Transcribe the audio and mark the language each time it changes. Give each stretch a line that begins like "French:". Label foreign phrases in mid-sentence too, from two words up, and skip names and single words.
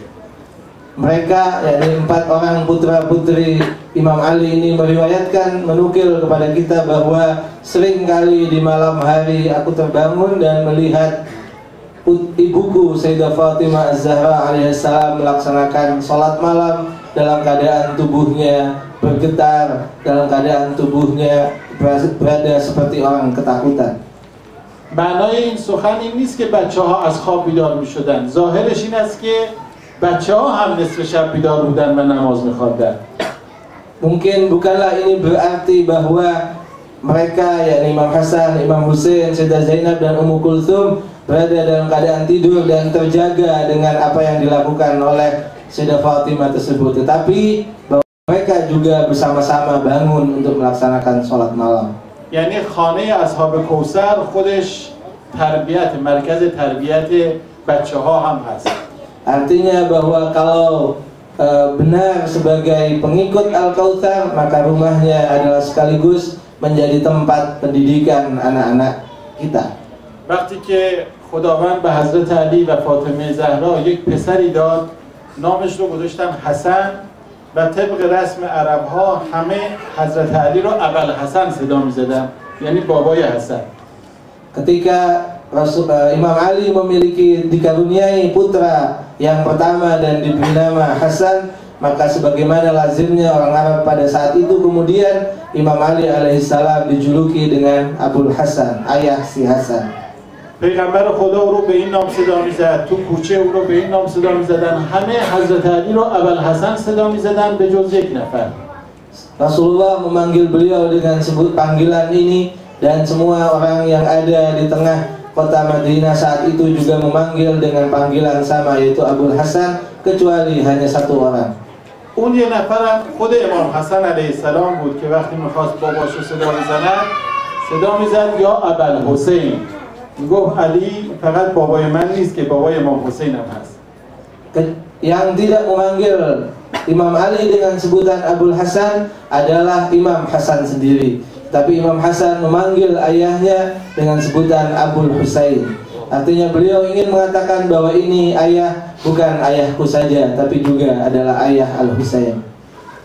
Indonesian: Mereka, yakni 4 orang putra-putri Imam Ali ini meriwayatkan, menukil kepada kita bahwa sering kali di malam hari aku terbangun dan melihat ibuku Sayyidah Fatimah Az-Zahra alaihissalam melaksanakan sholat malam dalam keadaan tubuhnya bergetar, dalam keadaan tubuhnya berada seperti orang ketakutan.
Persian: معنای این سخن این نیست که بچه‌ها از خواب بیدار می‌شدن. ظاهرش این است که بچه‌ها هم نصف شب بیدار بودن و نماز می‌خواندن.
Indonesian: Mungkin bukanlah ini berarti bahwa mereka, yakni Imam Hasan, Imam Husain, Sayyidah Zainab dan Ummu Kulthum berada dalam keadaan tidur dan terjaga dengan apa yang dilakukan oleh Sayyidah Fatimah tersebut, tetapi bahwa mereka juga bersama-sama bangun untuk melaksanakan sholat malam.
Persian: یعنی خانه اصحاب کوثر خودش تربیت، مرکز تربیت بچه‌ها هم هست.
Indonesian: Artinya bahwa kalau benar sebagai pengikut Al-Kautsar, maka rumahnya adalah sekaligus menjadi tempat pendidikan anak-anak kita.
Persian: وقتی که خداوند به حضرت علی و فاطمه زهرا یک پسری داد، نامش رو گذاشتن حسن و طبق رسم عرب‌ها همه حضرت علی رو ابوالحسن صدا می‌زدن، یعنی بابای حسن.
Indonesian: Ketika Imam Ali dikaruniai putra yang pertama dan diberi nama Hasan, maka sebagaimana lazimnya orang Arab pada saat itu, kemudian Imam Ali alaihissalam dijuluki dengan Abul Hasan, ayah si Hasan.
Persian: پیغمبر خدا او رو به این نام صدا می‌زد، تو کوچه او رو به این نام صدا می‌زدن، همه حضرت علی رو ابوالحسن صدا می‌زدن به جز یک نفر. Rasulullah memanggil beliau dengan sebut panggilan ini, dan semua orang yang ada di tengah kota Madinah saat itu juga memanggil dengan panggilan sama, yaitu Abul Hasan, kecuali hanya satu orang. اون یه نفرم خود امام حسن
Arabic: علیه السلام
Persian: بود که وقتی می‌خواست باباشو صدا بزند، صدا می‌زد
Arabic: یا ابوالحسین.
Persian: میگفت علی فقط بابای من نیست که بابای امام حسین هم هست.
Indonesian: Yang tidak memanggil Imam Ali dengan sebutan Abul Hasan adalah Imam Hasan sendiri, tapi Imam Hasan memanggil ayahnya dengan sebutan Abul Husain. Artinya beliau ingin mengatakan bahwa ini ayah bukan ayahku saja, tapi juga adalah ayah Al-Husain.